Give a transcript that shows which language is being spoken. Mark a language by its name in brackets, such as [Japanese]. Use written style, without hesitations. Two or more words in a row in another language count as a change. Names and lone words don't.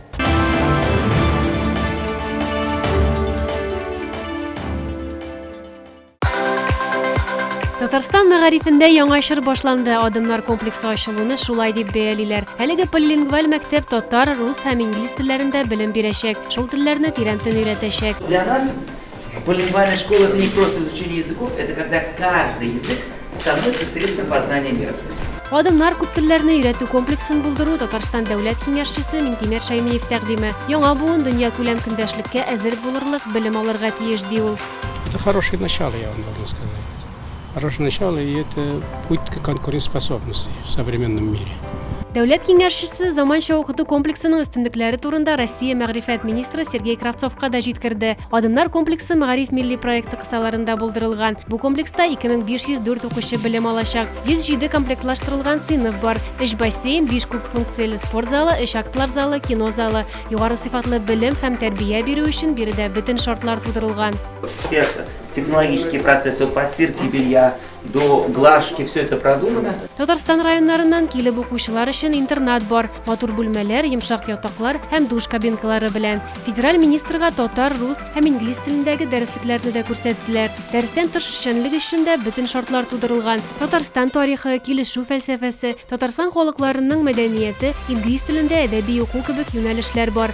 [Tatar] Татарстан мәгарифендә яңа эшер башланды. Адымнар комплексы ачылуны шулай дип бәялиләр. Әлеге полилингваль мәктәп татар, рус һәм инглиз телләрендә белем бирәчәк. Шул телләрне тирәнтен өйрәтәчәк. [Russian] Для нас полилингвальная школа — это не просто изучение языков, это когда каждый язык становится средством познания мира. [Tatar] Адымнар күп телләрне өйрәтү комплексын булдыру Татарстан дәүләт киңәшчесе Минтимер Шәймиев тәкъдиме. Яңа буын дөнья күләм көндәшлеккә әзер булырлык белем алырга тиеш ди ул. [Russian] Это хорошее начало, я вам могу сказать. Хорошее начало, и это путь к конкурентоспособности в современном мире. [Tatar] Дәүләт киңәшчесе заманча укыту комплексының өстенлекләре турында Россия мәгърифәт министры Сергей Кравцовка да җиткерде. Адымнар комплексы мәгариф милли проекты кысаларында булдырылган. Бу комплекста 2504 укучы белем алачак. 107 комплектлаштырылган сыйныф бар. 3 бассейн, 5 күп функцияле спорт залы, 3 актлар залы, кино залы. Югары сыйфатлы белем һәм тәрбия бирү өчен биредә бөтен шартлар тудырылган. [Russian] Все технологические процессы от постирки белья до глажки, все это продумано. [Tatar] Татарстан районнарыннан килеп укучылар өчен интернат бар. Матур бүлмәләр, йомшак ятаклар һәм душ кабинкалары белән. Федераль министрга татар, рус һәм инглиз телендәге дәреслекләрне дә күрсәттеләр. Дәрестән тыш эшчәнлек өчен дә бөтен шартлар тудырылган. Татарстан тарихы, килешү фәлсәфәсе, Татарстан халыкларының мәдәнияте, инглиз телендә әдәби уку кебек юнәлешләр бар.